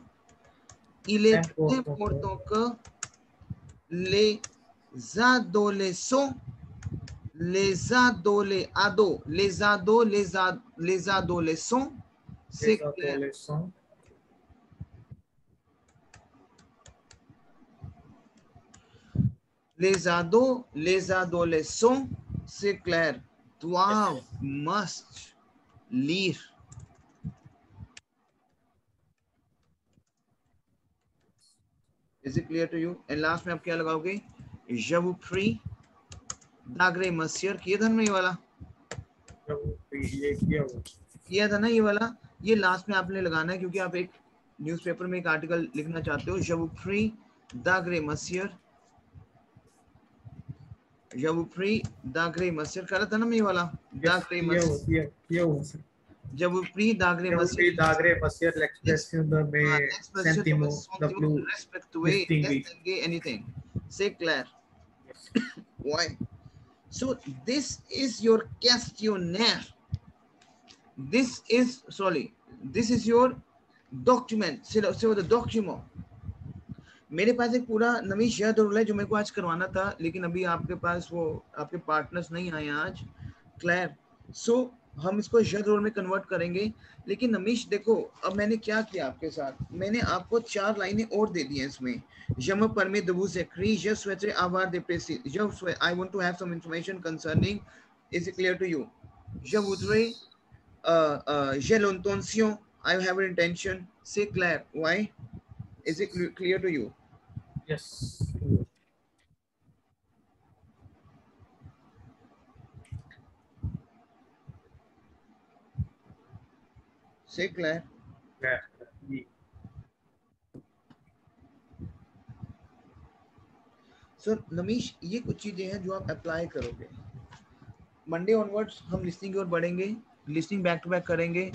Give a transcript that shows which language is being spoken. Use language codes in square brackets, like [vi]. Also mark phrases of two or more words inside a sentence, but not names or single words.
[fr] Il est important que les adolescents, les adolescents, c'est clair. Les adolescents, c'est clair, doivent, must, lire. [en] Is it clear to you? And last [hi] में आप क्या लगाओगे? [fr] Je vous prie, d'agré monsieur, [hi] किया था ना ये वाला? किया था ना ये वाला? ये लास्ट में आपने लगाना है क्योंकि आप एक न्यूज़पेपर में एक आर्टिकल लिखना चाहते हो. [fr] Je vous prie, d'agré monsieur. Je vous prie, d'agré monsieur. [hi] करा था ना मैं ये वाला? [fr] D'agré monsieur. Je vous prie, d'agré monsieur. D'agré monsieur, l'expression de mes sentiments, de plus distinguer anything. C'est clair. [en] Why? So this is your questionnaire. This is your document. Say the document. [hi] मेरे पास एक पूरा नमीश यह रूल है जो मेरे को आज करवाना था, लेकिन अभी आपके पास वो आपके पार्टनर्स नहीं आए आज. क्लियर. सो हम इसको यह रोल में कन्वर्ट करेंगे. लेकिन नमीश देखो, अब मैंने क्या किया आपके साथ, मैंने आपको 4 लाइनें और दे दी हैं इसमें. [fr] Je me permets de vous écrire, je souhaiterais avoir des précisions. [en] I want to have some information concerning. Is it clear to you? [fr] Je voudrais, j'ai l'intention, [en] I have an intention. [fr] C'est clair. [en] Why? Is it clear to you? Yes. [hi] से क्लियर? जी सर नमीश, ये कुछ चीजें हैं जो आप अप्लाई करोगे। [en] Monday onwards [hi] हम लिसनिंग की ओर बढ़ेंगे, [en] listening back to back [hi] करेंगे।